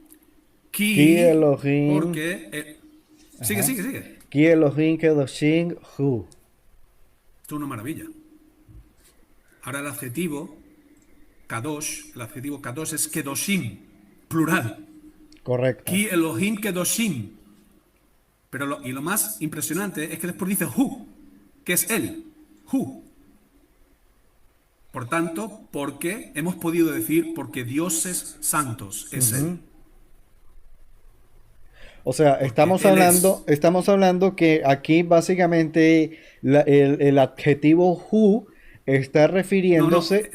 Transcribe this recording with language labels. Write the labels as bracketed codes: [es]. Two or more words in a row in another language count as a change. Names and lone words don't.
[he] כי אלהים. [es] Porque... sigue. [he] כי אלהים קדשים הוא. [es] Esto es una maravilla. Ahora el adjetivo kadosh es kedoshim, plural. Correcto. [he] כי אלהים קדשים. [es] Pero lo más impresionante es que después dice hu, que es él. Hu. Por tanto, porque hemos podido decir porque dioses santos es él. O sea, estamos hablando que aquí básicamente el adjetivo Hu está refiriéndose.